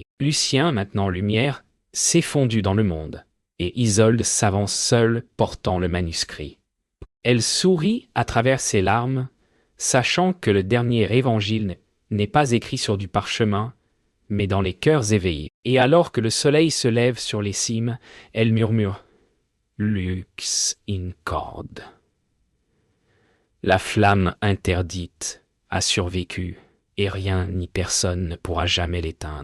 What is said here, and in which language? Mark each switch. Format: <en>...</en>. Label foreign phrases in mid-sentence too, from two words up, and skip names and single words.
<fr>Lucien, maintenant lumière, s'est fondu dans le monde, et Isolde s'avance seule portant le manuscrit. Elle sourit à travers ses larmes, sachant que le dernier évangile n'est pas écrit sur du parchemin, mais dans les cœurs éveillés. Et alors que le soleil se lève sur les cimes, elle murmure «</fr> <la>Lux in corde ».</la> <fr>La flamme interdite a survécu, et rien ni personne ne pourra jamais l'éteindre.</fr>